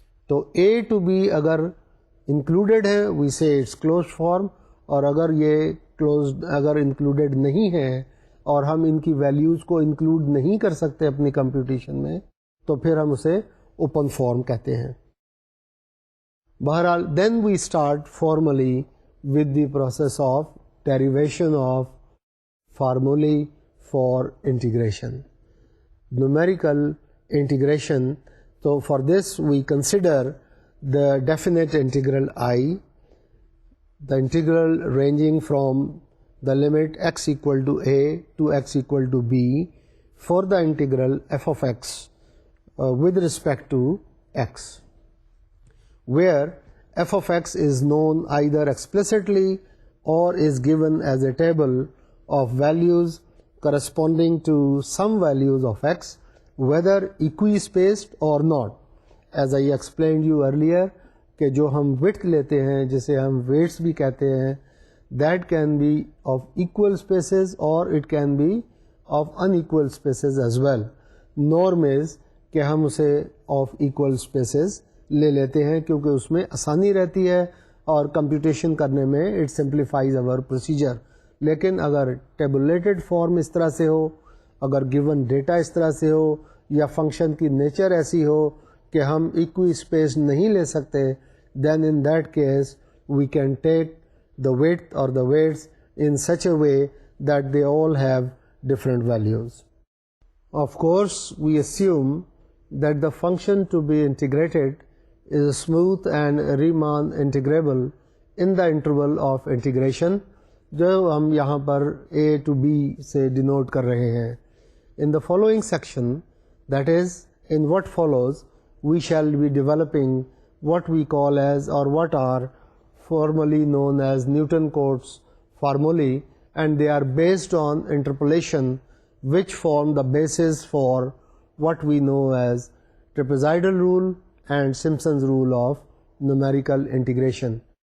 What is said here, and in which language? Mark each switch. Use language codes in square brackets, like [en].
[ur] تو اے to be اگر included ہے, [en] we say it's closed form, [ur] اور اگر یہ کلوزڈ اگر انکلوڈیڈ نہیں ہے اور ہم ان کی ویلیوز کو انکلوڈ نہیں کر سکتے اپنی کمپیوٹیشن میں, تو پھر ہم اسے اوپن فارم کہتے ہیں. بہرحال [en] Then we start formally with the process of derivation of formulae for integration, numerical integration. So for this we consider the definite integral I, the integral ranging from the limit x equal to a to x equal to b for the integral f of x with respect to x, where f of x is known either explicitly or is given as a table of values corresponding to some values of x, whether equispaced or not. As I explained you earlier [ur] کہ جو ہم width لیتے ہیں جسے ہم weights بھی کہتے ہیں, [en] that can be of equal spaces or it can be of unequal spaces as well. Norm is [ur] کہ ہم اسے [en] of equal spaces [ur] لے لیتے ہیں کیونکہ اس میں آسانی رہتی ہے اور کمپیوٹیشن کرنے میں [en] it simplifies our procedure. [ur] لیکن اگر ٹیبولیٹڈ فارم اس طرح سے ہو, اگر گیون ڈیٹا اس طرح سے ہو, یا فنکشن کی نیچر ایسی ہو کہ ہم ایکوی اسپیس نہیں لے سکتے, [en] then in that case we can take the width or the weights in such a way that they all have different values. Of course, we assume that the function to be integrated is smooth and Riemann integrable in the interval of integration, [ur] جو ہم یہاں پر A to B سے denote کر رہے ہیں. [en] In the following section, that is, in what follows, we shall be developing what we call as or what are formally known as Newton-Cotes formulae, and they are based on interpolation, which form the basis for what we know as trapezoidal rule and Simpson's rule of numerical integration.